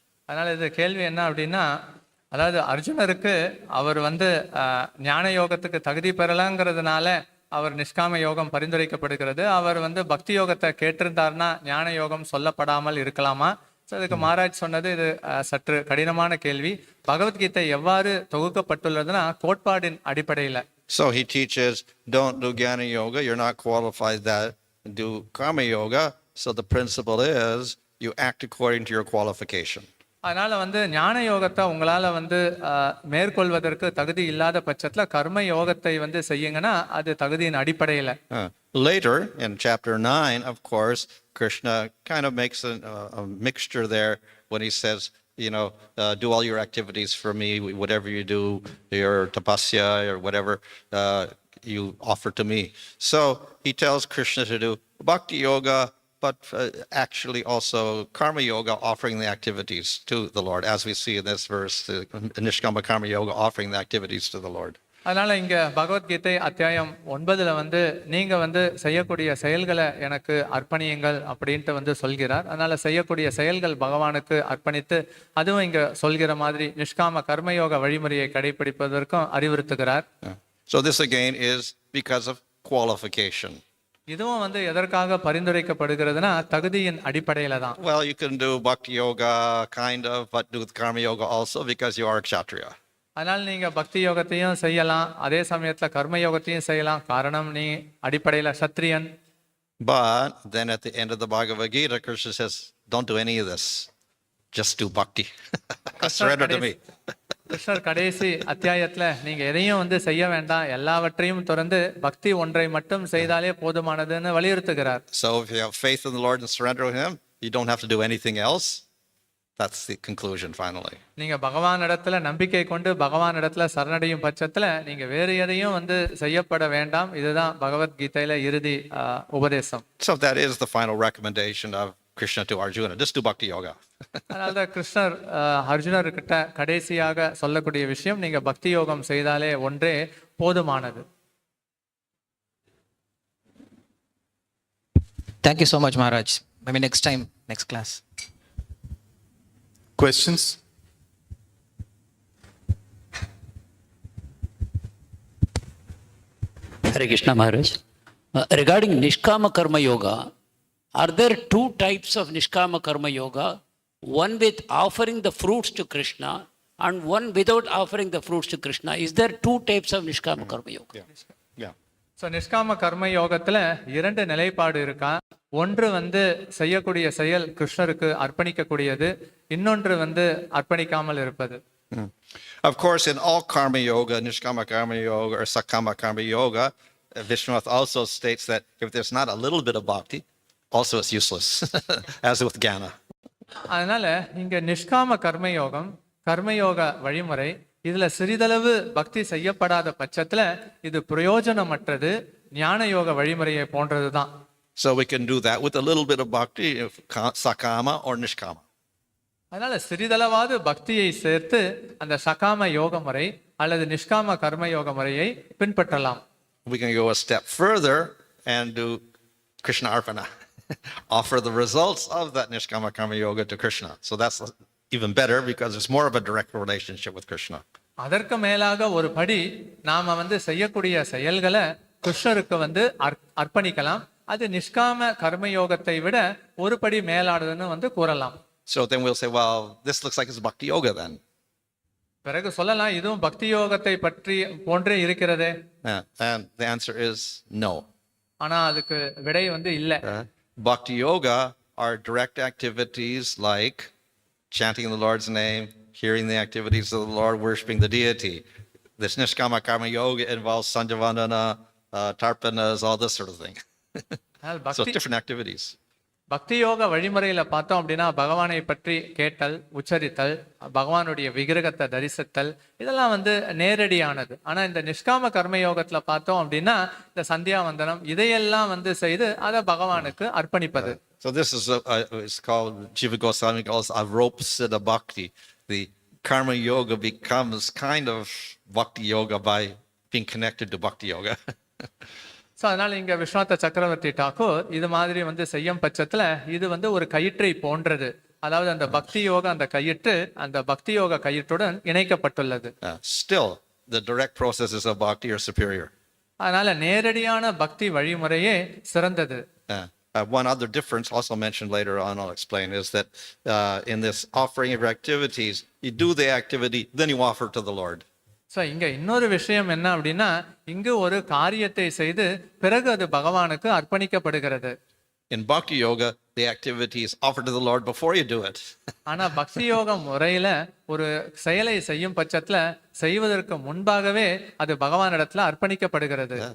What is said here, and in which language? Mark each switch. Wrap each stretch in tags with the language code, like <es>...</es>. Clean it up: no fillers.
<ta>அதனால இந்த கேள்வி என்ன அப்படின்னா, அதாவது அர்ஜுனருக்கு அவர் ஞான யோகத்துக்கு தகுதி பெறலாங்கிறதுனால அவர் நிஷ்காம யோகம் பரிந்துரைக்கப்படுகிறது. அவர் பக்தி யோகத்தை கேட்டிருந்தார்னா ஞான யோகம் சொல்லப்படாமல் இருக்கலாமா? அதுக்கு மகாராஜ் சொன்னது இது சற்று கடினமான கேள்வி. பகவத்கீதை எவ்வாறு தொகுக்கப்பட்டுள்ளதுன்னா கோட்பாடின் அடிப்படையில்.</ta> <en>So he teaches, don't do Jnana Yoga, you're not qualified that, do Karma Yoga. So the principle is you act according to your qualification.</en> <ta>அதனால ஞான யோகத்தை உங்களால மேற்கொள்வதற்கு தகுதி இல்லாத பட்சத்துல கர்ம யோகத்தை செய்யுங்கன்னா அது தகுதியின் அடிப்படையில்.</ta> <en>Later in chapter 9, of course, Krishna kind of makes a mixture there when he says, do all your activities for me, whatever you do, your tapasya or whatever you offer to me. So he tells Krishna to do bhakti yoga, but actually also karma yoga, offering the activities to the Lord, as we see in this verse, Nishkama Karma Yoga, offering the activities to the Lord.</en> <ta>அதனால இங்க பகவத்கீதை அத்தியாயம் 9ல நீங்க செய்யக்கூடிய செயல்களை எனக்கு அர்ப்பணியுங்கள் அப்படின்ட்டு சொல்கிறார். அதனால செய்யக்கூடிய செயல்கள் பகவானுக்கு அர்ப்பணித்து அதுவும் இங்க சொல்கிற மாதிரி நிஷ்காம கர்மயோக வழிமுறையை கடைபிடிப்பதற்கும் அறிவுறுத்துகிறார்.</ta> <en>So this again is because of qualification.</en> <ta>இதுவும் எதற்காக பரிந்துரைக்கப்படுகிறதுனா தகுதியின் அடிப்படையில தான்.</ta> <en>Well, you can do bhakti yoga kind of, but do karma yoga also because you are a kshatriya.</en> <ta>அதனால நீங்க பக்தி யோகத்தையும் செய்யலாம், அதே சமயத்துல கர்ம யோகத்தையும் செய்யலாம், காரணம் நீ அடிப்படையில Sathriyan.</ta> <en>But then at the end of the Bhagavad Gita, Krishna says, don't do any of this, just do bhakti. Surrender to me.</en> <ta>கிருஷ்ணர் கடைசி அத்தியாயத்துல நீங்க எதையும் செய்ய வேண்டாம், எல்லாவற்றையும் தொடர்ந்து பக்தி ஒன்றை மட்டும் செய்தாலே போதுமானதுன்னு வலியுறுத்துகிறார்.</ta> <en>So if you have faith in the Lord and surrender to him, you don't have to do anything else. That's the conclusion finally.</en> <ta>நீங்க பகவான் இடத்துல நம்பிக்கை கொண்டு பகவான் இடத்துல சரணடையும் பட்சத்துல நீங்க வேறு எதையும் செய்யப்பட வேண்டாம். இதுதான் பகவத்கீதையில இறுதி உபதேசம்.</ta> <en>So that is the final recommendation of Krishna to Arjuna, just do bhakti yoga.</en> <ta>அதனால கிருஷ்ணர் அர்ஜுனர்கிட்ட கடைசியாக சொல்லக்கூடிய விஷயம், நீங்க பக்தி யோகம் செய்தாலே ஒன்றே போதுமானது.</ta> <en>Thank you so much, Maharaj. Maybe next time, next class. Questions? Hare Krishna Maharaj. Regarding Nishkama Karma Yoga, are there two types of Nishkama Karma Yoga? One with offering the fruits to Krishna and one without offering the fruits to Krishna. Is there two types of Nishkama Karma Yoga? Yeah.</en> <ta>So நிஷ்காம கர்ம யோகத்துல 2 நிலைப்பாடு இருக்கா. ஒன்று செய்யக்கூடிய செயல் கிருஷ்ணருக்கு அர்ப்பணிக்கக்கூடியது, இன்னொன்று அர்ப்பணிக்காமல் இருப்பது.</ta> <en>Of course, in all karma yoga, nishkama karma yoga or sakama karma yoga, Vishwanath also states that if there's not a little bit of bhakti, also it's useless, as with jnana.</en> <ta>அதனால இங்க நிஷ்காம கர்மயோகம், கர்மயோக வழிமுறை, இதுல சிறிதளவு பக்தி செய்யப்படாத பட்சத்துல இது பிரயோஜனமற்றது. ஞான யோக வழிமுறையை போன்றது தான்.</ta> <en>So we can do that with a little bit of bhakti, sakama or nishkama.</en> <ta>அதனால சிறிதளவாவது பக்தியை சேர்த்து அந்த சகாம யோக முறை அல்லது நிஷ்காம கர்ம யோக முறையை பின்பற்றலாம்.</ta> <en>We can go a step further and do Krishna Arpana, offer the results of that nishkama karma yoga to Krishna. So that's even better because it's more of a direct relationship with Krishna.</en> <ta>அதற்கு மேலாக ஒரு படி நாம செய்யக்கூடிய செயல்களை கிருஷ்ணருக்கு அர்ப்பணிக்கலாம். அது நிஷ்காம கர்மயோகத்தை விட ஒரு படி மேலானதுன்னு கூறலாம்.</ta> <en>So then we'll say, well, this looks like it's bhakti yoga then.</en> <ta>பிறகு சொல்லலாம் இதுவும் பக்தி யோகத்தை பற்றி போன்றே இருக்கிறதே.</ta> <en>And the answer is no.</en> <ta>ஆனா அதுக்கு விடை இல்ல.</ta> <en>Bhakti yoga are direct activities like chanting the Lord's name, hearing the activities of the Lord, worshiping the deity. This nishkama karma yoga involves sanjavandana, tarpanas, all this sort of thing. So different activities.</en> <ta>பக்தி யோக வழிமுறையில பார்த்தோம் அப்படின்னா பகவானை பற்றி கேட்டல், உச்சரித்தல், பகவானுடைய விக்கிரகத்தை தரிசித்தல் இதெல்லாம் நேரடியானது. ஆனா இந்த நிஷ்காம கர்மயோகத்துல பார்த்தோம் அப்படின்னா இந்த சந்தியாவந்தனம் இதையெல்லாம் செய்து அதை பகவானுக்கு அர்ப்பணிப்பது.</ta> <en>So this is it's called Jiva Goswami calls aropsita bhakti. The karma yoga becomes kind of bhakti yoga by being connected to bhakti yoga.</en> <ta>So அதனால இங்க விஸ்வநாத சக்கரவர்த்தி டாக்கூர் இது மாதிரி செய்யும் பட்சத்துல இது ஒரு கயிற்றை போன்றது. அதாவது அந்த பக்தி யோக அந்த கயிற்று அந்த பக்தி யோக கயிற்றுடன் இணைக்கப்பட்டுள்ளது.</ta> <en>Still the direct processes of bhakti are superior.</en> <ta>அதனால நேரடியான பக்தி வழிமுறையே சிறந்தது.</ta> <en>One other difference also mentioned later on, I'll explain, is that in this offering of activities, you do the activity, then you offer to the Lord.</en> <ta>So இங்க இன்னொரு விஷயம் என்ன அப்படின்னா இங்கு ஒரு காரியத்தை செய்து பிறகு அது பகவானுக்கு அர்ப்பணிக்கப்படுகிறது.</ta> <en>In bhakti yoga, the activity is offered to the Lord before you do it.</en> <ta>ஆனா பக்தி யோக முறையில ஒரு செயலை செய்யும் பட்சத்துல செய்வதற்கு முன்பாகவே அது பகவானிடத்துல அர்ப்பணிக்கப்படுகிறது.</ta>